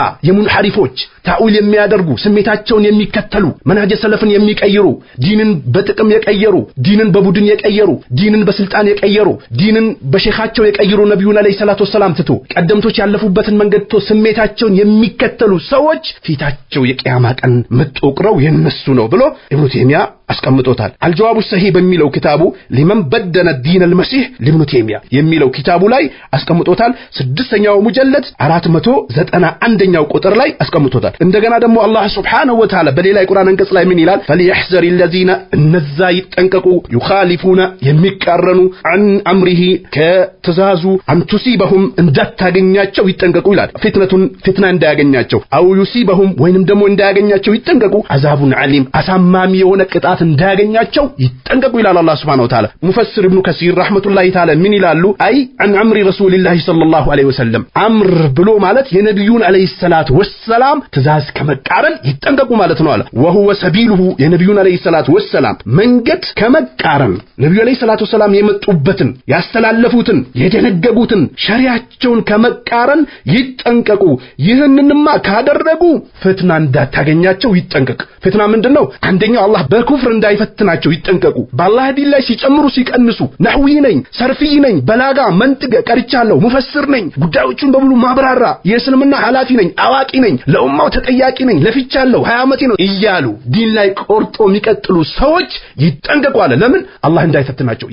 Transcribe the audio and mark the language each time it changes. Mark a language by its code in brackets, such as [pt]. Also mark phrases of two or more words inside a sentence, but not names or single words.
[am] የሙንሐሪፎች ታኡል የሚያደርጉ ስሜታቸውን የሚከተሉ [ar] منهج السلف [am] የሚቀይሩ ዲንን በጥቅም የቀየሩ ዲንን በቡድን የቀየሩ ዲንን በስልጣን የቀየሩ ዲንን በሼኻቸው የቀየሩ ነብዩን [ar] عليه الصلاة والسلام [am] ትቶ ቀደምቶች ያለፉበትን መንገድ ትቶ ስሜታቸውን የሚከተሉ ሰዎች ፊታቸው የቂያማ ቀን ምትወቅረው የነሱ ነው ብሎ ኢብኑ ተይሚያ አስቀምጦታል [ar] الجواب الصحيح [am] በሚለው ኪታቡ [ar] لمن بدل دين المسيح [am] ለኢብኑ ተይሚያ የሚለው ኪታቡ ላይ አስቀምጦታል 6ኛው ሙጀለድ 491ኛው ቁጥር ላይ አስቀምጦታል እንደገና ደግሞ አላህ [ar] سبحانه وتعالى [am] በሌላ የቁርአን አንቀጽ ላይ ምን ይላል [ar] فليحذر الذين [am] እነዛ ይጠንቀቁ يخالفون የሚቃረኑ [ar] عن امره [am] ከተዛዙ [ar] أن تصيبهم [am] እንዳታገኛቸው ይጠንቀቁ ይላል ፍትና እንዳያገኛቸው [ar] أو يصيبهم [am] ወይንም ደግሞ እንዳያገኛቸው ይጠንቀቁ [ar] عذاب أليم [am] አሳማሚ የሆነ ቅጣት እንዳያገኛቸው ይጠንቀቁ ይላል አላህ [ar] سبحانه وتعالى [am] ሙፈሲር ኢብኑ ከሲር [ar] رحمة الله تعالى [am] ምን ይላሉ አይ [ar] عن امر رسول الله صلى الله عليه [am] وسلم አምር ብሎ ማለት የነብዩን [ar] عليه الصلاة والسلام [am] ትእዛዝ ከመቃረን ይጠንቀቁ ማለት ነው አለ [ar] وهو سبيله [am] የነብዩን [ar] عليه الصلاة والسلام [am] መንገድ ከመቃረን ነብዩ [ar] عليه الصلاة والسلام [am] የመጡበትን ያስተላለፉትን የደነገጉትን ሸሪዓቸውን ከመቃረን ይጠንቀቁ ይህንንማ ካደረጉ ፍትና እንዳታገኛቸው ይጠንቀቅ ፍትና ምንድነው አንደኛው አላህ በኩፍር እንዳይፈትናቸው ይጠንቀቁ በአላህ ዲን ላይ ሲጨምሩ ሲቀንሱ ነህዊ ነኝ ሰርፊ ነኝ በላጋ መንጥቅ ቀርቻለሁ ሙፈስር ነኝ ጉዳዮችን በሙሉ ማብራራ የእስልምና ሐላፊ ነኝ አዋቂ ነኝ ለኡማው ተጠያቂ ነኝ ለፍቻለሁ 20 ዓመቴ ነው እያሉ ዲን ላይ ቆርጦ የሚቀጥሉ ሰዎች ይጠንቀቁ አለ ለምን አላህ እንዳይፈትናቸው